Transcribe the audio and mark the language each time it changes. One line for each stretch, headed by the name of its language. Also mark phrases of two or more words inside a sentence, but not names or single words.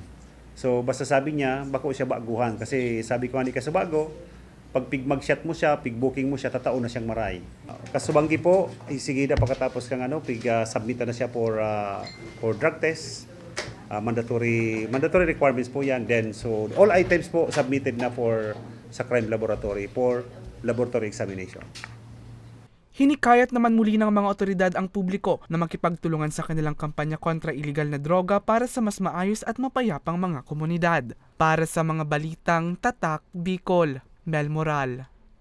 Bikol: So basta sabi niya, bako siya baguhan kasi sabi ko ani ka sa bago, pag pigmag-shot mo siya, pig-booking mo siya, tatao na siyang maray. Kasubanggi po, sige na pagkatapos kang submit na siya
English: for drug test. Mandatory requirements po yan. Then, so all items po submitted na sa crime laboratory for laboratory examination.
Filipino: Hinikayat naman muli ng mga otoridad ang publiko na makipagtulungan sa kanilang kampanya kontra iligal na droga para sa mas maayos at mapayapang mga komunidad. Para sa mga balitang Tatak, Bicol, Mel Moral.